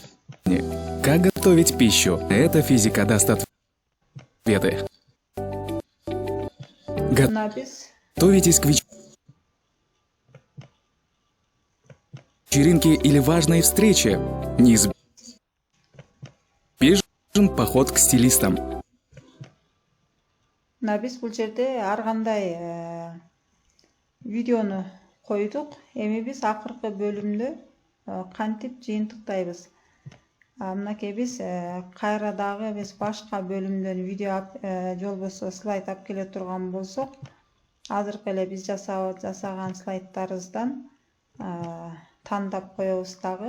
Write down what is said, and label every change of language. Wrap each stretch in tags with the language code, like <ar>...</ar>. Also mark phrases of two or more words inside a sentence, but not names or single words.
<ru>Как готовить пищу? Эта физика даст ответы. Готовитесь к вечеринке или важной встрече. Неизбежен поход к стилистам.</ru> <ky>Биз бул жерде ар кандай видеону койдук. Эми биз акыркы бөлүмдө кантип жыйынтыктайбыз. Мынакей биз кайра дагы биз башка бөлүмдөн видео же болбосо слайд алып келе турган болсок, азыркы эле биз жасаган слайдтарыбыздан тандап коебуз дагы.</ky>